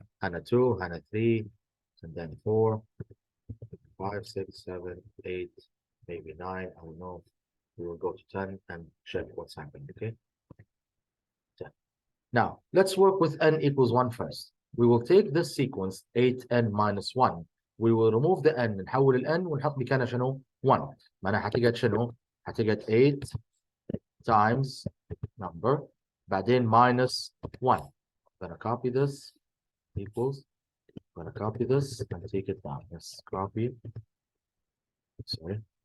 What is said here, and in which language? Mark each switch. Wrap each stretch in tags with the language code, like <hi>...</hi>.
<en>HANA 2, HANA 3, and then 4, 5, 6, 7, 8, maybe 9. I don't know. We will go to 10 and check what's happening. Okay. 10. Now, let's work with n equals 1 first. We will take this sequence 8n minus 1. We will remove the n</en> <ar>نحول ال n ونحط مكانها شنو 1. معناها حتيجي شنو حتيجي</ar> <en>8 times number</en> <ar>بعدين</ar> <en>minus 1. I'm gonna copy this equals. I'm gonna copy this and take it down. Let's copy. Sorry.</en>